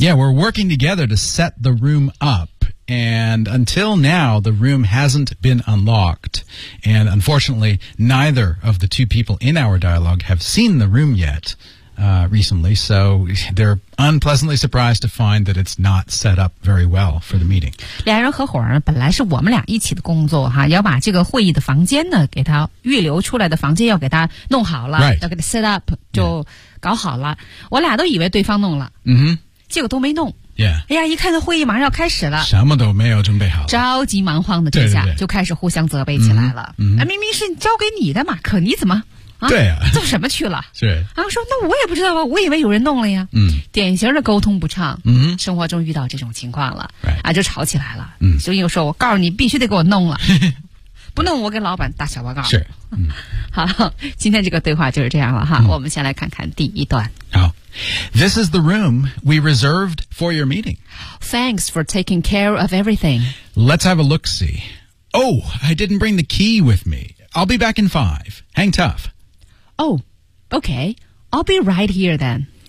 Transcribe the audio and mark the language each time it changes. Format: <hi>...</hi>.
<en>Yeah, we're working together to set the room up and until now the room hasn't been unlocked and unfortunately neither of the two people in our dialogue have seen the room yet recently, so they're unpleasantly surprised to find that it's not set up very well for the meeting.</en> <zh>两人合伙呢，本来是我们俩一起的工作哈，要把这个会议的房间呢，给他预留出来的房间要给他弄好了、</zh> <en>right.</en> <zh>要给他 set up 就搞好了、yeah. 我俩都以为对方弄了、 mm-hmm. 结果都没弄、</zh> <en>yeah.</en> <zh>哎呀，一看这会议马上要开始了，什么都没有准备好，着急忙慌的，这下对对对就开始互相责备起来了、 mm-hmm. 啊、明明是交给你的嘛，可你怎么对啊，做什么去了？是啊，说那我也不知道啊，我以为有人弄了呀。嗯，典型的沟通不畅。嗯，生活中遇到这种情况了、</zh> <en>right.</en> <zh>啊，就吵起来了。嗯，所以我说，我告诉你，必须得给我弄了，不弄我给老板打小报告。是，嗯，好，今天这个对话就是这样了哈、嗯。我们先来看看第一段。好</zh> <en>，This is the room we reserved for your meeting. Thanks for taking care of everything. Let's have a look see. Oh, I didn't bring the key with me. I'll be back in 5. Hang tough. Oh, okay. I'll be right here then.</en>